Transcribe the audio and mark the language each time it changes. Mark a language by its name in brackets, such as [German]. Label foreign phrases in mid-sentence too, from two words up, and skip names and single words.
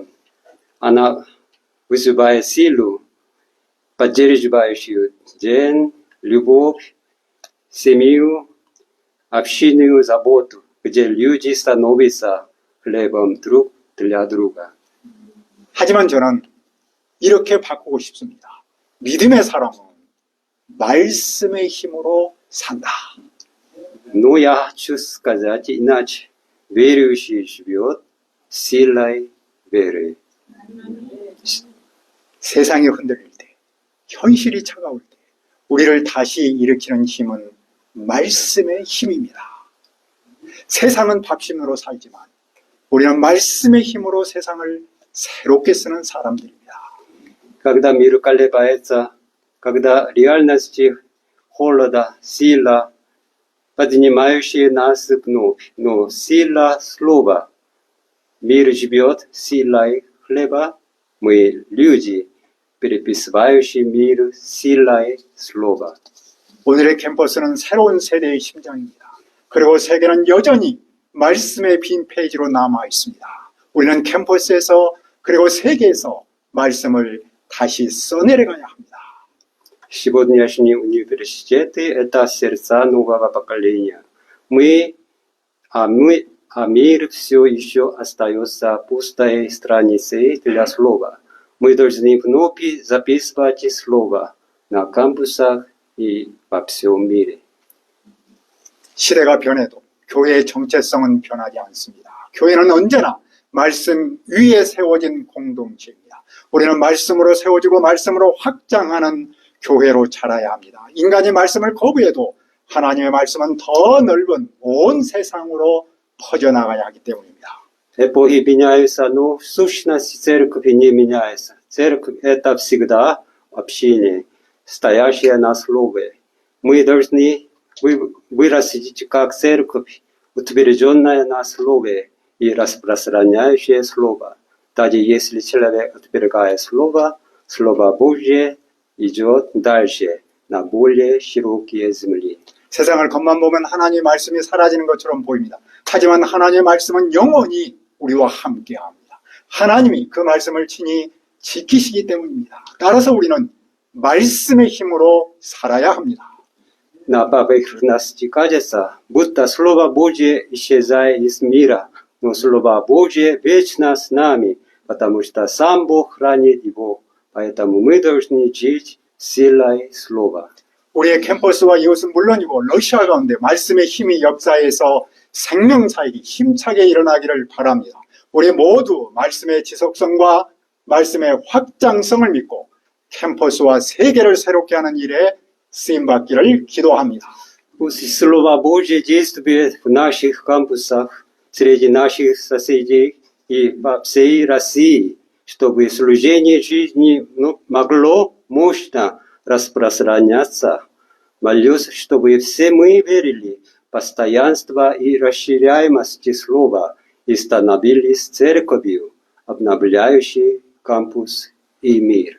[Russian] Она вызывает силу, поддерживающую день, любовь, семью, общинную заботу, где люди становятся хлебом друг для друга. [Korean] 하지만 저는 이렇게 바꾸고 싶습니다. 믿음의 사람은 말씀의 힘으로 산다. [Russian] Но я хочу сказать иначе. Верующий живет силой веры. [Korean] 세상이 흔들릴 때, 현실이 차가울 때, 우리를 다시 일으키는 힘은 말씀의 힘입니다. 세상은 밥심으로 살지만 우리는 말씀의 힘으로 세상을 새롭게 쓰는 사람들입니다. [Russian] Когда мир колебается, когда реальность холода, сила, поднимающая нас вновь, но сила слова. Мир живет силой хлеба, мы люди, переписывающие мир силой слова. [Korean] 오늘의 캠퍼스는 새로운 세대의 심장입니다. 그리고 세계는 여전히 말씀의 빈 페이지로 남아 있습니다. 우리는 캠퍼스에서 그리고 세계에서 말씀을 다시 써내려가야 합니다. [Russian] Сегодняшние университеты – это сердца нового поколения. А мир все еще остается пустой страницей для слова. Мы должны вновь записывать слово на кампусах и во всем мире. [Korean] 시대가 변해도 교회의 정체성은 변하지 않습니다. 교회는 언제나 말씀 위에 세워진 공동체입니다. 우리는 말씀으로 세워지고 말씀으로 확장하는 교회로 자라야 합니다. 인간이 말씀을 거부해도 하나님의 말씀은 더 넓은 온 세상으로 퍼져나가야 하기 때문입니다. [Russian] Эпохи меняются, но сущность церкви не меняется. Церковь – это всегда общение, стоящее на слове. Мы должны вырастить как церковь, утвержденная на слове и распространяющая слово. Даже если человек отвергает слово, Слово Божье идет дальше на более широкие земли. [Korean] 세상을 겉만 보면 하나님의 말씀이 사라지는 것처럼 보입니다. 하지만 하나님의 말씀은 영원히 우리와 함께합니다. 하나님이 그 말씀을 친히 지키시기 때문입니다. 따라서 우리는 말씀의 힘으로 살아야 합니다. [Russian] На бабах нас кажется, будто Слово Божье исчезает из мира, но Слово Божье вечно с нами, потому что сам Бог хранит его, поэтому мы должны жить силой Слова. [Korean] 우리의 캠퍼스와 이웃은 물론이고 러시아 가운데 말씀의 힘이 역사에서 생명사역이 힘차게 일어나기를 바랍니다. 우리 모두 말씀의 지속성과 말씀의 확장성을 믿고 캠퍼스와 세계를 새롭게 하는 일에 쓰임받기를 기도합니다. [Russian] Пусть Слово Божье действует в наших кампусах, среди наших соседей и во всей России, чтобы служение жизни могло мощно распространяться. Молюсь, чтобы все мы верили в постоянство и расширяемость Слова и становились церковью, обновляющей кампус и мир.